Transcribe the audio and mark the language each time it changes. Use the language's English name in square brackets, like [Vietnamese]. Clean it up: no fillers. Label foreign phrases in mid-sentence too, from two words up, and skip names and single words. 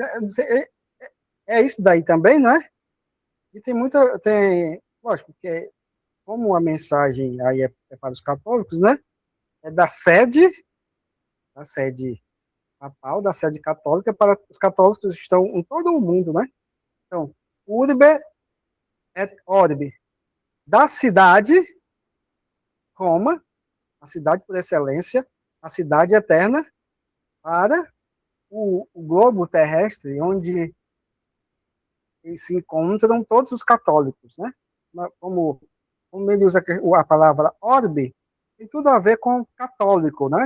[Portuguese] É isso daí também, né? E lógico, que como a mensagem aí é para os católicos, né? É da sede papal, da sede católica, para os católicos que estão em todo o mundo, né? Então, [Latin] urbe et orbe, [Portuguese] da cidade, Roma, a cidade por excelência, a cidade eterna, para o globo terrestre, onde se encontram todos os católicos, né? Como ele usa a palavra orbe, tem tudo a ver com católico, né?